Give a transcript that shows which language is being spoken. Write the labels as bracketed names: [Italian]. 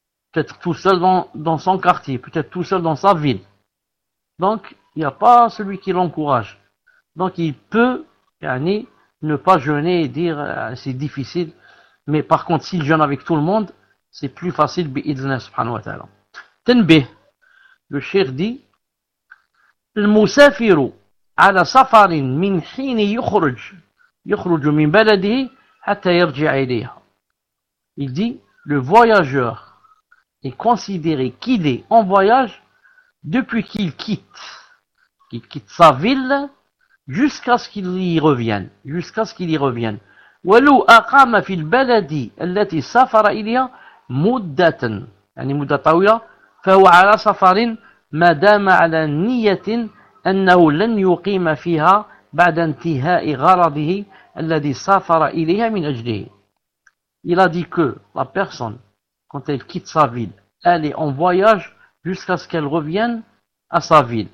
[French] Peut-être tout seul dans son quartier, peut-être tout seul dans sa ville. Donc, il n'y a pas celui qui l'encourage. Donc, il peut, yani, ne pas jeûner et dire c'est difficile. Mais par contre, s'il jeûne avec tout le monde, c'est plus facile, bi-idhnillah subhanahu wa ta'ala. [Arabic] Tenbih, [French] le cheikh dit, [Arabic] المسافر على سفر من حين يخرج من بلده حتى يرجع إليها. [French] Il dit, le voyageur est considéré qu'il est en voyage depuis qu'il quitte sa ville jusqu'à ce qu'il y revienne. Jusqu'à ce qu'il y revienne. [Arabic] ولو أقام في البلد التي سافر إليها مدة يعني مدة طويلة فهو على سفر ما دام على نية أنه لن يقيم فيها بعد انتهاء غرضه الذي سافر إليها من أجله. [French] Il a dit que la personne, quand elle quitte sa ville, elle est en voyage jusqu'à ce qu'elle revienne à sa ville.